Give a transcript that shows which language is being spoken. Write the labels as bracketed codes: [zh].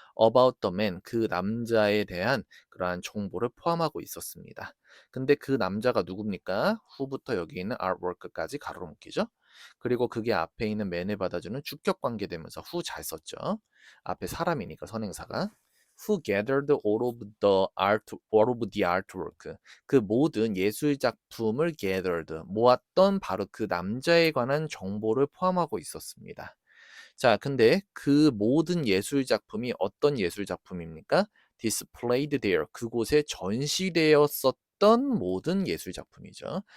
[en] About the man. [ko] 그 남자에 대한 그러한 정보를 포함하고 있었습니다. 근데 그 남자가 누굽니까? 후부터 여기 있는 artwork까지 가로로 묶이죠. 그리고 그게 앞에 있는 man을 받아주는 주격 관계 되면서 후 잘 썼죠. 앞에 사람이니까 선행사가. [en] who gathered all of the artwork. [ko] 그 모든 예술 작품을 gathered, 모았던 바로 그 남자에 관한 정보를 포함하고 있었습니다. 자, 근데 그 모든 예술 작품이 어떤 예술 작품입니까? [en] displayed there, [ko] 그곳에 전시되었었던 모든 예술 작품이죠.